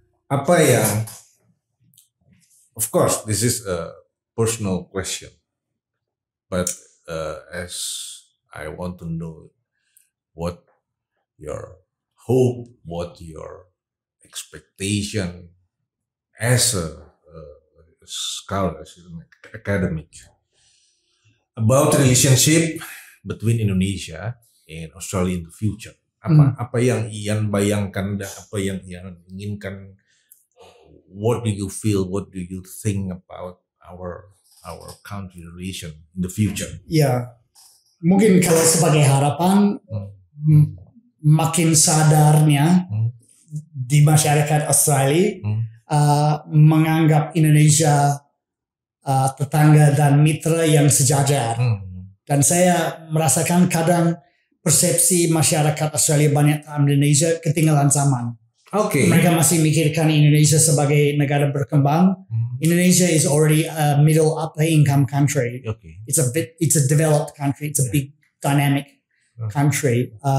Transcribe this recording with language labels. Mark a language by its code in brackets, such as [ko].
[id] Apa yang, [en] of course, this is a personal question, but as I want to know what your hope, what your expectation as a scholar, as an academic, about relationship between Indonesia and Australia in the future. [id] Apa yang Ian bayangkan dan apa yang Ian inginkan? [en] What do you feel? What do you think about our country relation in the future? [id] Ya. Mungkin kalau sebagai harapan makin sadarnya di masyarakat Australia menganggap Indonesia tetangga dan mitra yang sejajar. Dan saya merasakan kadang persepsi masyarakat Australia banyak tentang Indonesia ketinggalan zaman. Mereka masih mikirkan Indonesia sebagai negara berkembang. [en] Indonesia is already a middle upper income country. It's a developed country. It's a big dynamic country.